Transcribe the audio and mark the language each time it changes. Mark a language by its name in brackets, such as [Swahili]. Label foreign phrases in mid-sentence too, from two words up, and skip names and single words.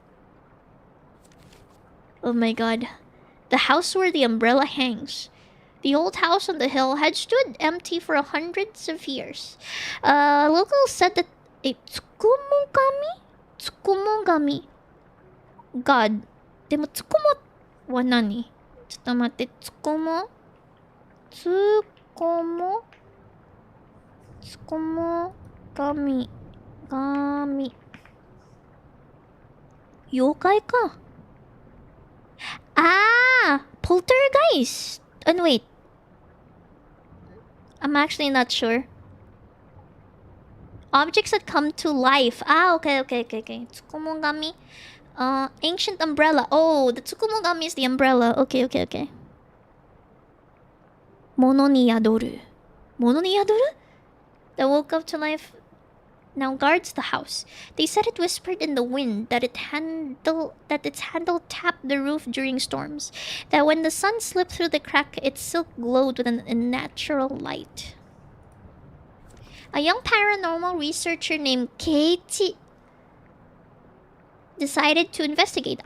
[English] Oh my god. The house where the umbrella hangs. The old house on the hill had stood empty for hundreds of years. Locals said that a tsukumogami? Tsukumogami. God. [Japanese] でも tsukumo は何? ちょっと待って、tsukumo? [English] Tsukumo? Tsukumogami. Gami. [Japanese] 妖怪か. [English] Ah! Poltergeist! And wait. I'm actually not sure. Objects that come to life. Ah, okay. Tsukumogami. Ancient umbrella. Oh, the Tsukumogami is the umbrella. [Japanese] Okay. 物に宿る. 物に宿る? [English] That woke up to life now guards the house. They said it whispered in the wind, that its handle tapped the roof during storms, that when the sun slipped through the crack, its silk glowed with an unnatural light. A young paranormal researcher named Keiichi decided to investigate.